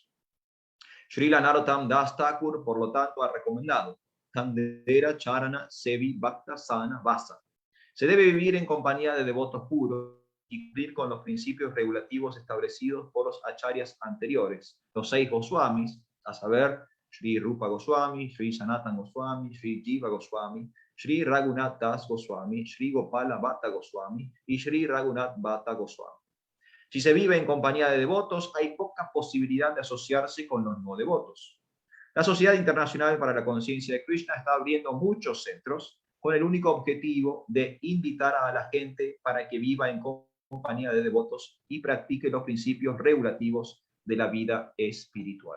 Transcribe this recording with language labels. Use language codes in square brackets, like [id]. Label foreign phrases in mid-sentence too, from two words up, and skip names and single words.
[es] Srila Narottam Das Thakur, por lo tanto, ha recomendado [bn] তাঁদের চরণ সেবি ভক্ত সনে বাস. [es] Se debe vivir en compañía de devotos puros y cumplir con los principios regulativos establecidos por los acharyas anteriores, los 6 Goswamis, a saber, Sri Rupa Goswami, Sri Sanatan Goswami, Sri Jiva Goswami, Sri Raghunath Das Goswami, Sri Gopala Bhatta Goswami y Sri Raghunath Bhatta Goswami. Si se vive en compañía de devotos, hay poca posibilidad de asociarse con los no devotos. La Sociedad Internacional para la Conciencia de Krishna está abriendo muchos centros con el único objetivo de invitar a la gente para que viva en compañía de devotos y practique los principios regulativos de la vida espiritual.